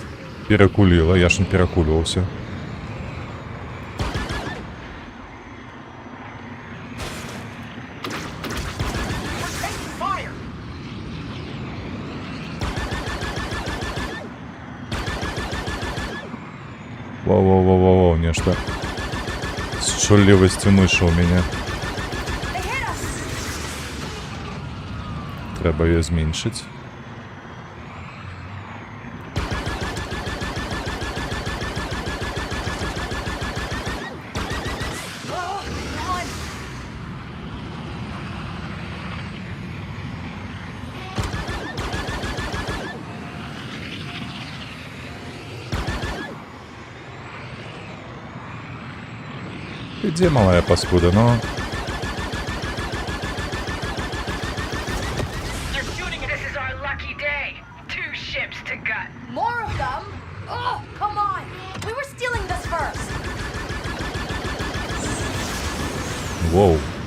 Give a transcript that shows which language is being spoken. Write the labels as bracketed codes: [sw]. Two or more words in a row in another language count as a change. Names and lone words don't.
[be] перакуліла? Я ж не перакульваўся. [en] We're taking fire. Воу-воу-воу-воу, [be] нешта з чуллівасцю мышы ў мяне. [en] They hit us! [be] Трэба яе зменшыць. [en] Oh, come on! [be] Ідзе, малая паскуда, ну. [en] They're shooting at us. This is our lucky day. 2 ships to gut. More of them? Oh, come on! We were stealing this first! Воу.